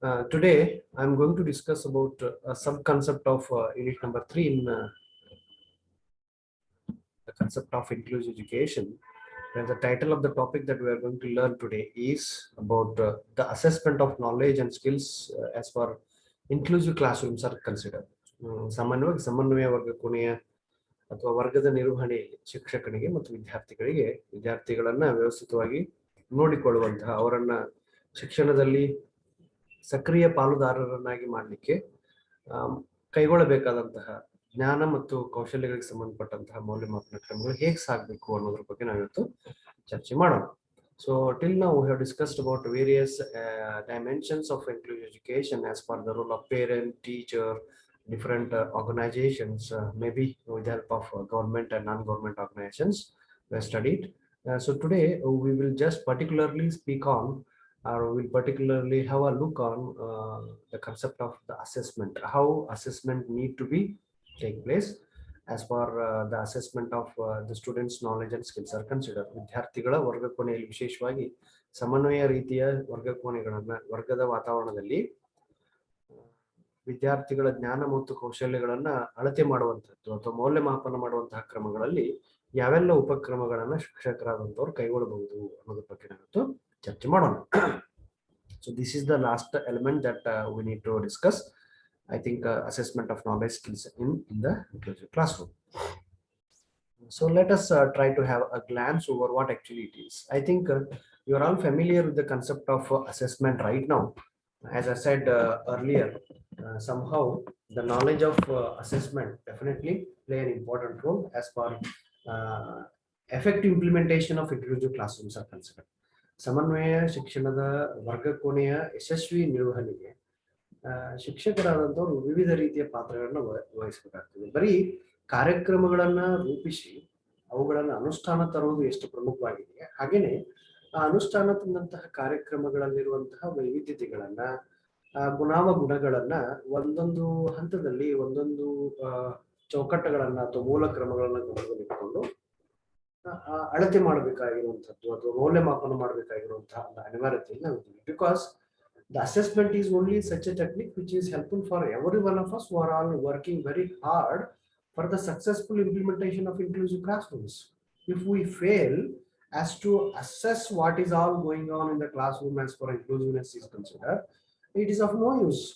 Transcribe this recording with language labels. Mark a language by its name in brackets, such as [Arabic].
[English] Today, I'm going to discuss about a sub-concept of unit number 3 in the concept of inclusive education. And the title of the topic that we are going to learn today is about the assessment of knowledge and skills as per inclusive classrooms are considered. [Kannada] ಸಾಮಾನ್ಯವಾಗಿ ಸಮನ್ವಯ ವರ್ಗ ಕೋಣೆಯ ಅಥವಾ ವರ್ಗದ ನಿರ್ವಹಣೆಯಲ್ಲಿ ಶಿಕ್ಷಕನಿಗೆ ಮತ್ತು ವಿದ್ಯಾರ್ಥಿಗಳಿಗೆ ವಿದ್ಯಾರ್ಥಿಗಳನ್ನ ವ್ಯವಸ್ಥಿತವಾಗಿ ನೋಡಿಕೊಳ್ಳುವಂತಹ ಅವರನ್ನ ಶಿಕ್ಷಣದಲ್ಲಿ ಸಕ್ರಿಯ ಪಾಲುದಾರರನ್ನಾಗಿ ಮಾಡಲಿಕ್ಕೆ ಕೈಗೊಳ್ಳಬೇಕಾದಂತಹ ಜ್ಞಾನ ಮತ್ತು ಕೌಶಲ್ಯಗಳಿಗೆ ಸಂಬಂಧಪಟ್ಟಂತಹ ಮೌಲ್ಯಮಾಪನ ಕ್ರಮಗಳು ಹೇಗೆ ಸಾಗಬೇಕು ಅನ್ನೋದ್ರ ಬಗ್ಗೆ ನಾವಿವತ್ತು ಚರ್ಚೆ ಮಾಡೋಣ. [English] So till now we have discussed about various dimensions of inclusive education as per the role of parent, teacher, different organizations, maybe with the help of government and non-government organizations were studied. So today we will just particularly speak on or will particularly have a look on the concept of the assessment, how assessment need to be take place as per the assessment of the students knowledge and skills are considered. [Kannada] ವಿದ್ಯಾರ್ಥಿಗಳ ವರ್ಗ ಕೋಣೆಯಲ್ಲಿ ವಿಶೇಷವಾಗಿ ಸಮನ್ವಯ ರೀತಿಯ ವರ್ಗ ಕೋಣೆಗಳನ್ನ ವರ್ಗದ ವಾತಾವರಣದಲ್ಲಿ ವಿದ್ಯಾರ್ಥಿಗಳ ಜ್ಞಾನ ಮತ್ತು ಕೌಶಲ್ಯಗಳನ್ನ ಅಳತೆ ಮಾಡುವಂತದ್ದು ಅಥವಾ ಮೌಲ್ಯಮಾಪನ ಮಾಡುವಂತಹ ಕ್ರಮಗಳಲ್ಲಿ ಯಾವೆಲ್ಲ ಉಪಕ್ರಮಗಳನ್ನ ಶಿಕ್ಷಕರಾದಂತವ್ರು ಕೈಗೊಳ್ಳಬಹುದು ಅನ್ನೋದ್ರ ಬಗ್ಗೆ ನಾವಿವತ್ತು ಚರ್ಚೆ ಮಾಡೋಣ. [English] So this is the last element that we need to discuss. I think assessment of knowledge skills in the inclusive classroom. So let us try to have a glance over what actually it is. I think you are all familiar with the concept of assessment right now. As I said earlier, somehow the knowledge of assessment definitely play an important role as per effective implementation of inclusive classrooms are considered. [Kannada] ಸಮನ್ವಯ ಶಿಕ್ಷಣದ ವರ್ಗ ಕೋಣೆಯ ಯಶಸ್ವಿ ನಿರ್ವಹಣೆಗೆ ಶಿಕ್ಷಕರಾದಂಥವ್ರು ವಿವಿಧ ರೀತಿಯ ಪಾತ್ರಗಳನ್ನ ವಹಿಸಬೇಕಾಗ್ತದೆ. ಬರೀ ಕಾರ್ಯಕ್ರಮಗಳನ್ನ ರೂಪಿಸಿ ಅವುಗಳನ್ನ ಅನುಷ್ಠಾನ ತರುವುದು ಎಷ್ಟು ಪ್ರಮುಖವಾಗಿದೆ, ಹಾಗೇನೆ ಆ ಅನುಷ್ಠಾನ ತಂದಂತಹ ಕಾರ್ಯಕ್ರಮಗಳಲ್ಲಿರುವಂತಹ ವೈವಿಧ್ಯತೆಗಳನ್ನ ಗುಣಗಳನ್ನ ಒಂದೊಂದು ಹಂತದಲ್ಲಿ ಒಂದೊಂದು ಚೌಕಟ್ಟುಗಳನ್ನ ಅಥವಾ ಮೂಲ ಕ್ರಮಗಳನ್ನ ಗಮನದಲ್ಲಿಟ್ಟುಕೊಂಡು ಅಳತೆ ಮಾಡಬೇಕಾಗಿರುವಂತದ್ದು ಅಥವಾ ಮೌಲ್ಯಮಾಪನ ಮಾಡಬೇಕಾಗಿರುವಂತಹ ಅನಿವಾರ್ಯತೆ ನಾವಿದ್ದೀವಿ. [English] Because the assessment is only such a technique which is helpful for every one of us who are all working very hard for the successful implementation of inclusive classrooms. If we fail as to assess what is all going on in the classroom as far as inclusiveness is considered, it is of no use.